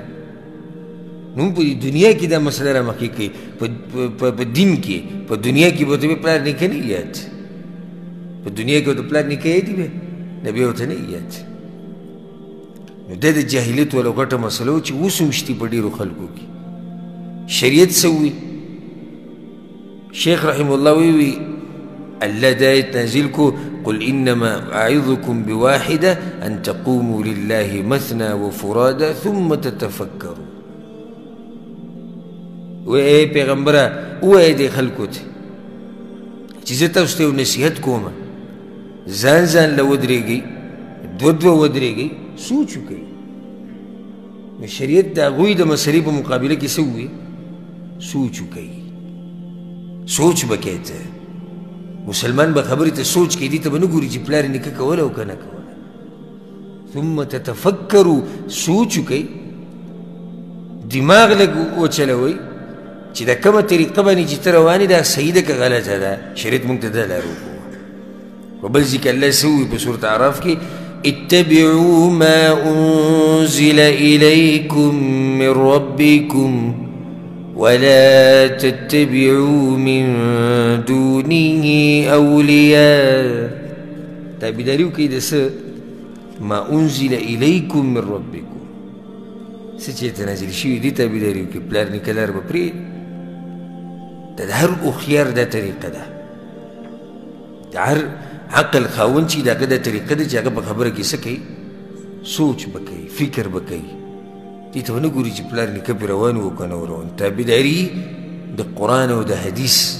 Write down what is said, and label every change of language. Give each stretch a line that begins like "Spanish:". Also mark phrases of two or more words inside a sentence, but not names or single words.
Pashto: نو په دنیا کې دا مسله رامخکې کوي په دین کې په دنیا کې به ورته پلار نیکه نه یاد په دنیا کې ورته پلار نیکه یادي به نه بیا ورته نه یاد نو دا د جاهلیت والا غټه مسله و چې اوس هم شتي په ډېرو خلکو کې شریعت څه ووي شیخ
Arabic: رحمه الله
Pashto: وی الله دا آیت نازل کو
Arabic: قل انما اعظكم بواحده ان تقوموا لله مثنى وفرادا ثم تتفكروا
Pashto: وی پیغمبره ووایه دې خلکو ته چې زه تاسو ته یو نصیحت کوم ځان ځان له ودرېږئ دوه ودرېږئ سوچ وکړئ نو شریعت د هغوی د مسلې په مقابله کې څه ووایي سوچ وکړئ سوچ به کوې ته مسلمان به خبرې ته سوچ کوي دې ته به نه ګوري چې پلار یې نیکه کوله او که نه کوله
Arabic: ثم تتفکرو
Pashto: سوچ وکئ دماغ لږ وچلوئ چې دا کومه طریقه باندې چې ته روان یې دا صحیح ده که غلطه ده شریعت موږ ته دا لار وښوه په بل ځای کې الله څه ووایي په سورة اعراف کې
Arabic: اتبعوا ما انزل الیکم من ربکم ولا تتبعوا من دونه اولیاء
Pashto: تابعداري وکړئ د څه
Arabic: ما انزل الیکم من ربکم
Pashto: څه چې ته نازل شوي دي تابعداري وکړئ پلار نیکه لار به پرېږدي دا د هر هوښیار دا طریقه ده د هر عقل خاوند چې د هغه دا طریقه ده چې هغه په خبره کې څه کوي سوچ به کوي فکر به کوي دې ته ونه ګوري چې پلار نیکه پرې روان و که نه روان تابعداري د قرآن او د حدیث